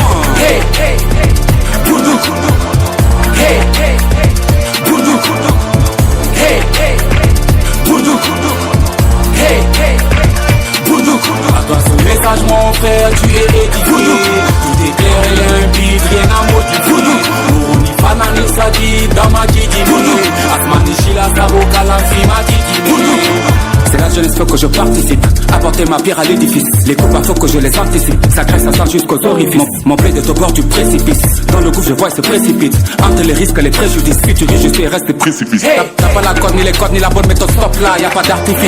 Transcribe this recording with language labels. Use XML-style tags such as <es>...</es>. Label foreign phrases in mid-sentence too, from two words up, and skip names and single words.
<fr>Hey, hey, hey. Boudou, hey, hey, hey. Boudou, hey, hey, hey. Boudou, hey, hey, hey. À toi ce message mon frère tu es édifié. Tout est clair et limpide, rien à modifier.</fr> <zdj>Mouroni fanani sadi dama kidimi. Asmani shila sabo kalanfi ma kidimi.</zdj> <fr>C'est la jeunesse faut que je participe, apporter ma pierre à l'édifice. Les copains faut que je les anticipe, ça crée ça sent jusqu'aux orifices. Mon blé est au bord du précipice, dans le gouffre je vois se précipite. Entre les risques et les préjudices, futurise juste et reste précipice. T'as pas la corde ni les codes ni la bonne méthode, stop là, y a pas d'artifice.</fr>